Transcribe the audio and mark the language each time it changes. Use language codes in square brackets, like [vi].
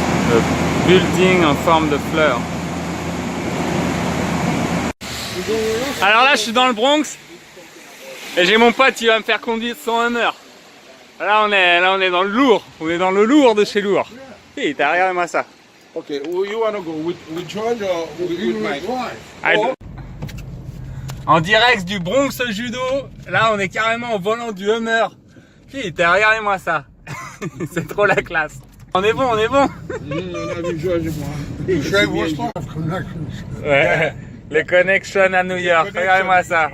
[fr] Le building en forme de fleur. Alors là je suis dans le Bronx et j'ai mon pote qui va me faire conduire son Hummer. Là on est dans le lourd, on est dans le lourd de chez lourd. Hey, regardez-moi ça. [en] Okay, you wanna go with George or with Mike? [fr] En direct du Bronx judo, là on est carrément au volant du Hummer. Putain, regardez-moi ça. C'est trop la classe. On est bon. Ouais, les connections à New York, regardez-moi ça.